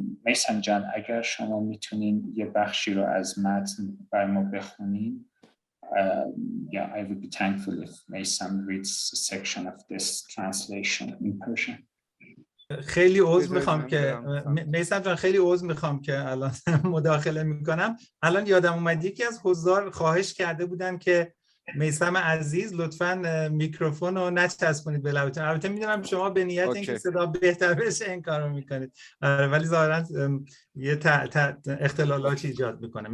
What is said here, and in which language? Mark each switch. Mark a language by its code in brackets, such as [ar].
[fa] میثم جان اگر شما میتونین یه بخشی رو از متن بر ما بخونین. [en] Yeah, I would be thankful if Meisam reads a section of this translation in Persian. [fa] خیلی عذر میخوام که میثم جان، خیلی عذر میخوام که الان مداخله میکنم. الان یادم اومد یکی از حضار خواهش کرده بودن که میثم عزیز لطفاً میکروفون رو نچسبونید به لبتون. البته میدونم شما به نیت اینکه صدا بهتر بشه این کارو میکنید، ولی ظاهراً یه اختلالاتی ایجاد میکنه.